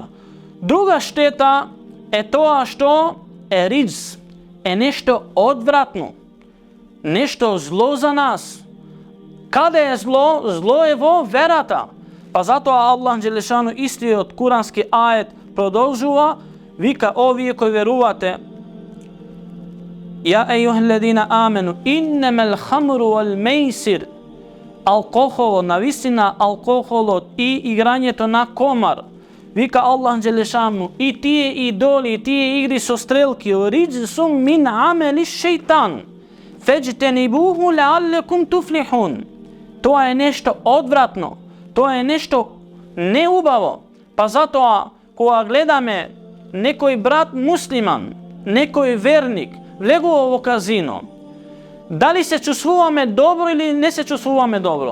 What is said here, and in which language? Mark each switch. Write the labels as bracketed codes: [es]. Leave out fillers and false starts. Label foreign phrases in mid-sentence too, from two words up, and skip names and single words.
[mk] Друга штета е тоа што е риджс, е нешто одвратно, нешто зло за нас. Каде е зло? Зло е во верата. Па затоа [ar] الله جل شأنه [mk] истиот курански ајет продолжува, вика овие кои верувате: [ar] يا أيها الذين آمنوا إنما الخمر والميسر, [mk] алкохолот, навистина алкохолот и играњето на комар, вика [ar] الله جل شأنه, [mk] и тие идоли, и тие игри со стрелки, [ar] رجس من عمل الشيطان فاجتنبوه لعلكم تفلحون. [mk] Тоа е нешто одвратно, тоа е нешто неубаво. Па затоа, кога гледаме некој брат муслиман, некој верник, влегува во казино, дали се чувствуваме добро или не се чувствуваме добро?